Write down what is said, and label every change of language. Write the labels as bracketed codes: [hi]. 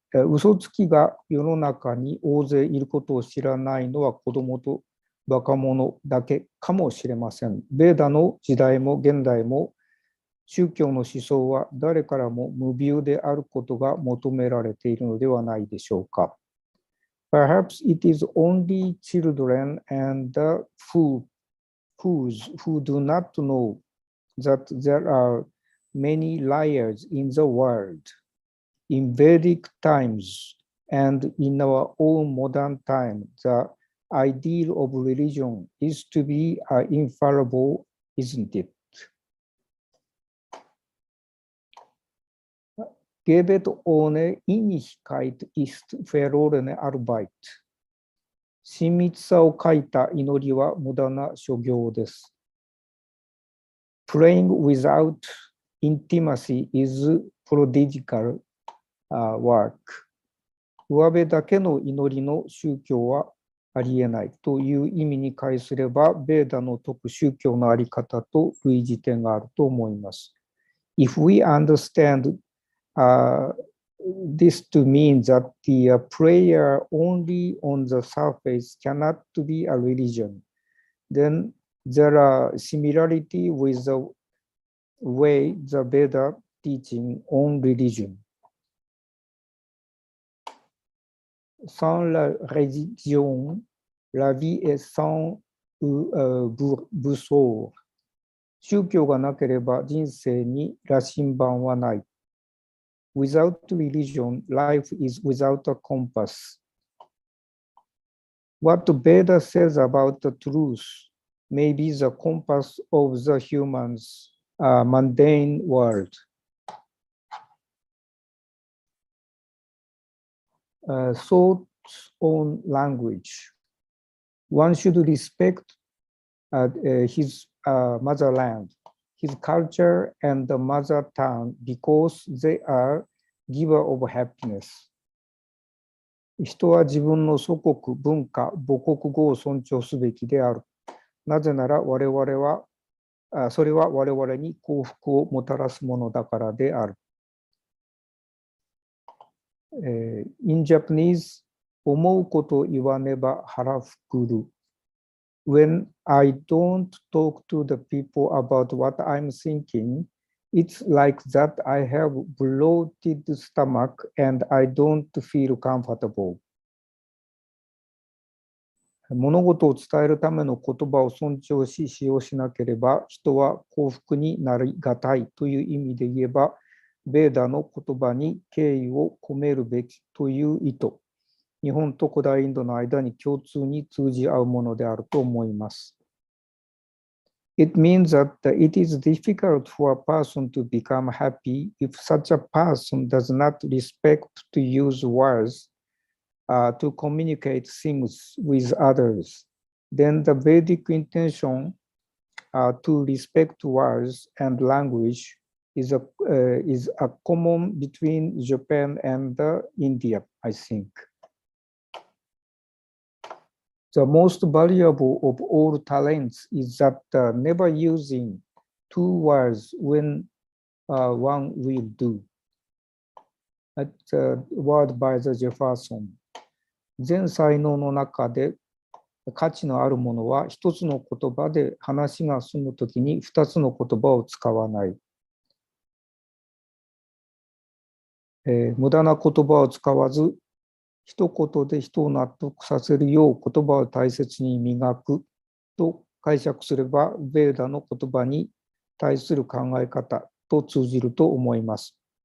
[ja] 嘘つきが世の中に大勢いることを知らないのは子供とバカ者だけかもしれません。ベーダの時代も現代も宗教の思想は誰からも無病であることが求められているのではないでしょうか。 [en] Perhaps it is only children and the fools who do not know that there are many liars in the world. In Vedic times and in our own modern time, the ideal of religion is to be infallible, isn't it? [de] Gebet ohne Innigkeit ist verlorene Arbeit. [ja] 親密さを欠いた祈りは無駄な所業です。 [en] Praying without intimacy is prodigal work. [ja] 上辺だけの祈りの宗教はありえないという意味に介すれば、ベーダの説く宗教のあり方と類似点があると思います。 [en] If we understand this to mean that the prayer only on the surface cannot be a religion, then there are similarity with the way the Veda teaching on religion. [fr] Sans la religion, la vie est sans boussole. [ja] 宗教がなければ人生に羅針盤はない。 [en] Without religion, life is without a compass. What Veda says about the truth may be the compass of the human's mundane world. Thoughts on language. One should respect his motherland, his culture, and the mother tongue because they are giver of happiness. [ja] 人は自分の祖国、文化、母国語を尊重すべきである。なぜならそれは我々に幸福をもたらすものだからである。 [en] In Japanese, [ja] 思うこと言わねば腹ふくる。 [en] When I don't talk to the people about what I'm thinking, it's like that I have bloated stomach and I don't feel comfortable. [ja] 物事を伝えるための言葉を尊重し使用しなければ人は幸福になりがたいという意味で言えば、ベーダの言葉に敬意を込めるべきという意図。日本と古代インドの間に共通に通じ合うものであると思います。 [en] It means that it is difficult for a person to become happy if such a person does not respect to use words to communicate things with others. Then the Vedic intention to respect words and language is a common between Japan and India, I think. The most valuable of all talents is that never using two words when one will do. That's a word by the Jefferson. [ja] 全才能の中で価値のあるものは一つの言葉で話が済むときに二つの言葉を使わない。無駄な言葉を使わず、一言で人を納得させるよう言葉を大切に磨くと解釈すれば、ベーダの言葉に対する考え方と通じると思います。